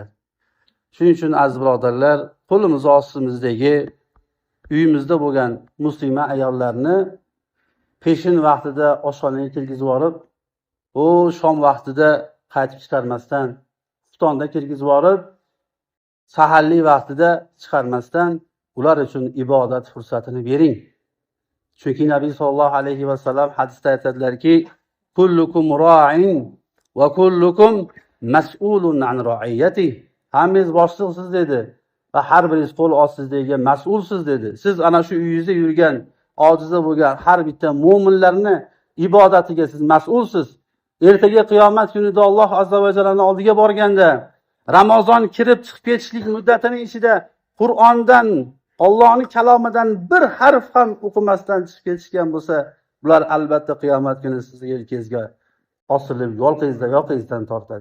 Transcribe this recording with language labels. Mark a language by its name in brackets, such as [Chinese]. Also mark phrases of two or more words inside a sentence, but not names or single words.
[Uzbek] Shuning uchun aziz birodarlar, qo'limiz ostimizdagi uyimizda bo'lgan muslima ayollarni peshin vaqtida oshxonaga kirgizib yuborib, shom vaqtida qaytib chiqarmasdan, xuftonda kirgizib yuborib, saharlik vaqtida chiqarmasdan ular uchun ibodat fursatini bering. Chunki Nabiy [Arabic] صلى الله عليه وسلم [Uzbek] hadisda aytadilarki, [Arabic] كلكم راع وكلكم مسؤول عن رعيته. [Uzbek] Hammangiz boshliqsiz dedi va har biringiz qo'l ostidagi mas'ulsiz dedi. Siz ana shu uyingizda yurgan, ojiza bo'lgan har bitta mu'minlarni ibodatiga siz mas'ulsiz. Ertaga qiyomat kunida Alloh azza va jallaning oldiga borganda, Ramazon kirib chiqib ketishlik muddatining ichida Qur'ondan, Allohning kalomidan bir harf ham o'qimasdan chiqib ketishgan bo'lsa, bular albatta qiyomat kuni sizga yelkangizga osilib, yoqangizdan tortadi.